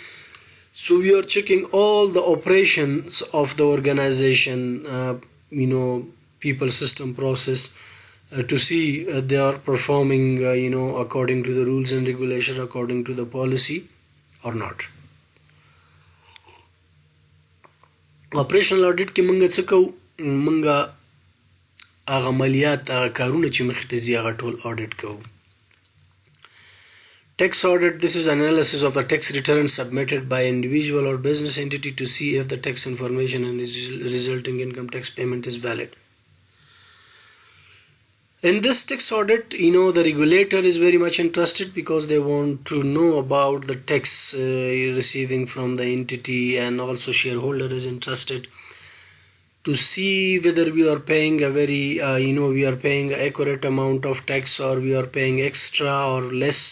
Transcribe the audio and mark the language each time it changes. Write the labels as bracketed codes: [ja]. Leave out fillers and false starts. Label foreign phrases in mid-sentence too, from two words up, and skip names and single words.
[en] So we are checking all the operations of the organization, people, system, process, to see they are performing according to the rules and regulation, according to the policy or not. Operational audit [ps] کې مونږ څه کوو؟ مونږ هغه عملیات، هغه کارونه چې مخې ته ځي هغه ټول audit کوو. [en] Tax audit, this is analysis of the tax return submitted by individual or business entity to see if the tax information and resulting income tax payment is valid. In this tax audit, the regulator is very much interested because they want to know about the tax receiving from the entity, and also shareholder is interested to see whether we are paying a very, we are paying accurate amount of tax, or we are paying extra or less.